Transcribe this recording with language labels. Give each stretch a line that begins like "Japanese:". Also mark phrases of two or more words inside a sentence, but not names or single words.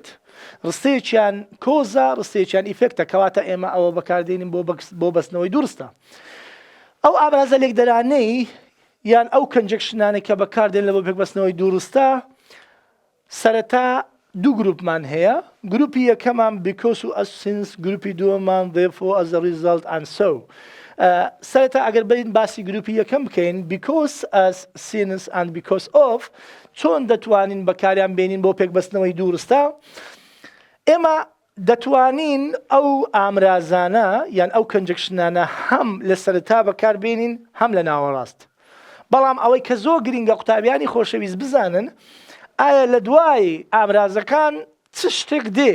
Central Kurdish: ڕستەیەکیان کۆزە، ڕستەیەکیان ئیفێکتە، کەواتە ئێمە ئەوە بەکاردێنین بۆ بەستنەوەی دوو ڕستە. ئەو ئامرازە لێکدەرانەی یان ئەو کەنجەکشنانێک کە بەکاردێن لە بۆ پێکبەستنەوەی دوو ڕستە سەرەتا دوو گروپمان هەیە. گروپی یەکەمان because و
English: as since،
Central Kurdish: گروپی دووەمان
English: therefore as a result and so.
Central Kurdish: سەرەتا ئەگەر بین باسی گروپی یەکەم بکەین
English: because as since and because of
Central Kurdish: چۆن دەتوانین بەکاریان بێنین بۆ پێکبەستنەوەی دوو ڕستە. ئێمە دەتوانین ئەو ئامرازانە یان ئەو کەنجەکشنانە هەم لە سەرەتا بەکاربێنین هەم لە ناوەڕاست. بەڵام ئەوەی کە زۆر گرنگە قوتابیانی خۆشەویست بزانن ئایا لە دوای ئامرازەکان چ شتێک دێ.